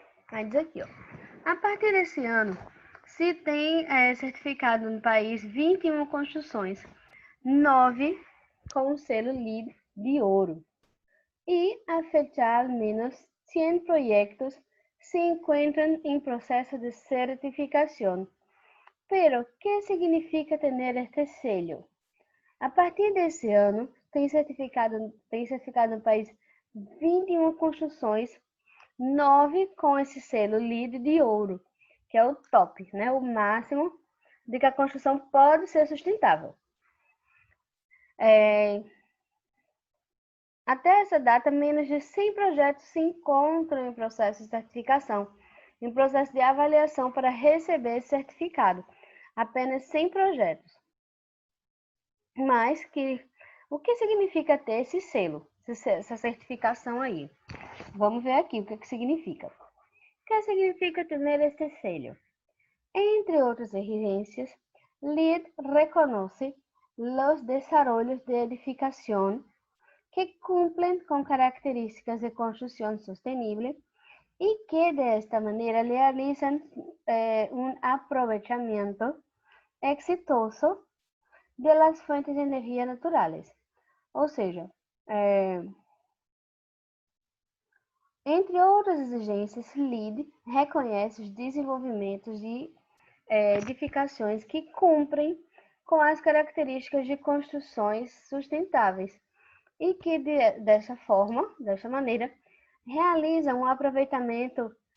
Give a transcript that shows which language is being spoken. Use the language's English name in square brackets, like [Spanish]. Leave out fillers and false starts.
[Portuguese] Vai dizer aqui, ó. A partir desse ano, se tem certificado no país 21 construções, 9 com o selo LEED de ouro. [Spanish] E a fecha al menos 100 proyectos se encuentran en proceso de certificación. Pero, ¿qué significa tener este sello? [Portuguese] A partir desse ano, tem certificado no país 21 construções, 9 com esse selo LEED de ouro, que é o top, né? O máximo de que a construção pode ser sustentável. Até essa data, menos de 100 projetos se encontram em processo de certificação, em processo de avaliação para receber esse certificado. Apenas 100 projetos. Mas o que significa ter esse selo, essa certificação aí? Vamos ver aqui o que significa. O que significa ter esse selo? Entre outras exigências, [Spanish] LEED reconoce los desarrollos de edificación que cumplen con características de construcción sostenible y que de esta manera realizan un aprovechamiento exitoso de las fuentes de energia naturales. [Portuguese] Ou seja, entre outras exigências, LEED reconhece os desenvolvimentos de edificações que cumprem com as características de construções sustentáveis e que dessa maneira, realizam um aproveitamento